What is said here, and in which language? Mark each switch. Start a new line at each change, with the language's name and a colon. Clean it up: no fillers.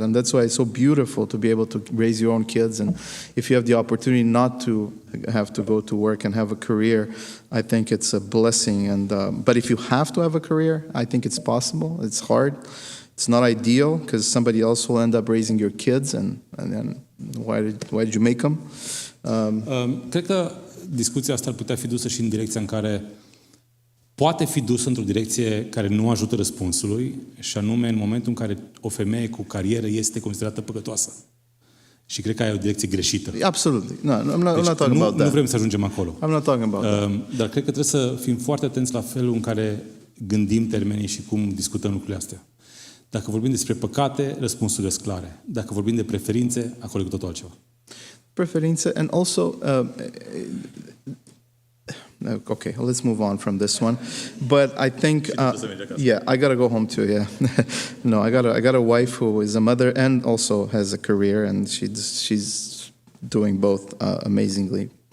English: And that's why it's so beautiful to be able to raise your own kids. And if you have the opportunity not to have to go to work and have a career, I think it's a blessing. And but if you have to have a career, I think it's possible. It's hard. It's not ideal because somebody else will end up raising your kids. And then why did you make them?
Romanian: Cred că discuția asta ar putea fi dusă și în direcția în care poate fi dusă într-o direcție care nu ajută răspunsului, și anume în momentul în care o femeie cu carieră este considerată păcătoasă. Și cred că ai o direcție greșită.
English: Absolutely. No, I'm not talking about
Romanian: Nu
English: that.
Romanian: vrem să ajungem acolo.
English: I'm not talking about that.
Romanian: Dar cred că trebuie să fim foarte atenți la felul în care gândim termenii și cum discutăm lucrurile astea. Dacă vorbim despre păcate, răspunsurile sunt clare. Dacă vorbim de preferințe, acolo e cu totul altceva.
English: Preferințe, and also, okay, let's move on from this one. But I think, yeah, I gotta go home too. Yeah, no, I got a wife who is a mother and also has a career, and she's doing both amazingly.